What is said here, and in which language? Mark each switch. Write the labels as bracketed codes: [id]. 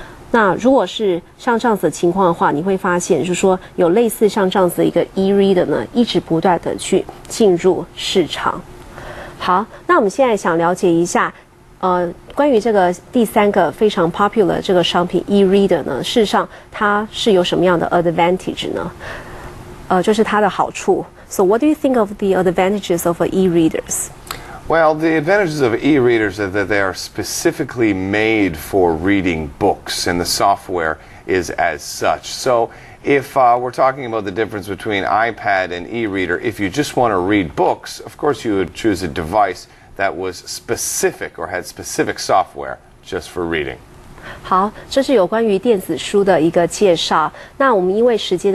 [zh] 那如果是像这样子的情况的话，你会发现就是说有类似像这样子的一个 e-reader 呢，一直不断的去进入市场。好，那我们现在想了解一下关于这个第三个非常 popular 这个商品 e-reader 呢，事实上它是有什么样的 advantage 呢？就是它的好处。 [en] So what do you think of the advantages of e-readers? Well, the advantages of e-readers are that they are specifically made for reading books, and the software is as such. So if we're talking about the difference between iPad and e-reader, if you just want to read books, of course you would choose a device that was specific or had specific software just for reading. [zh] 好，这是有关于电子书的一个介绍。那我们因为时间的